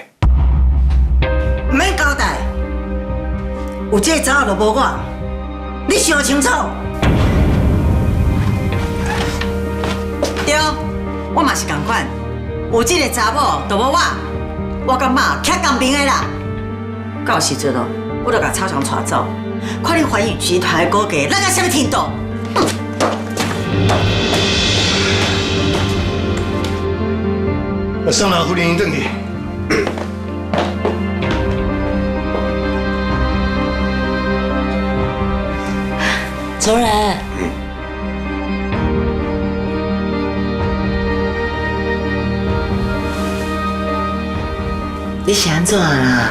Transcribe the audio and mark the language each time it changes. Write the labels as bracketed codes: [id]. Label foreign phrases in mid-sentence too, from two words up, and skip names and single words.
[nan] 唔免交代，有这查某就无我，你想清楚。对，我嘛是同款，有这个查某就无我，我感觉徛公平的啦。到时阵哦， 我就甲超强带走。看你环宇集团的股价落到什么程度？我送老夫人转去。主任，你是安怎啦？